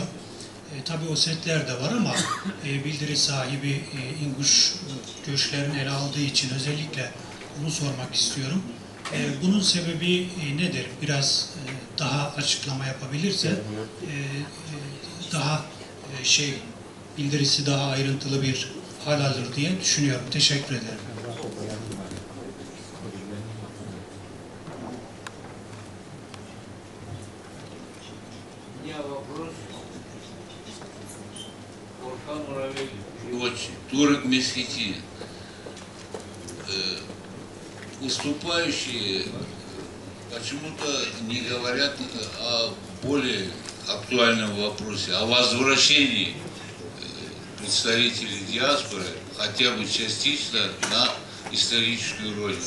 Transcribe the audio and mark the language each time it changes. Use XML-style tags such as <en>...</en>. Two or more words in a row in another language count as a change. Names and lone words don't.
<tr>Tabii Osetler de var ama bildiri sahibi İnguş göçlerini ele aldığı için özellikle bunu sormak istiyorum. Bunun sebebi nedir? Biraz daha açıklama yapabilirse daha bildirisi daha ayrıntılı bir hal alır diye düşünüyorum. Teşekkür ederim.</tr> <ru>Турок Месхетин. Выступающие почему-то не говорят о более актуальном вопросе, о возвращении представителей диаспоры хотя бы частично на историческую родину.</ru>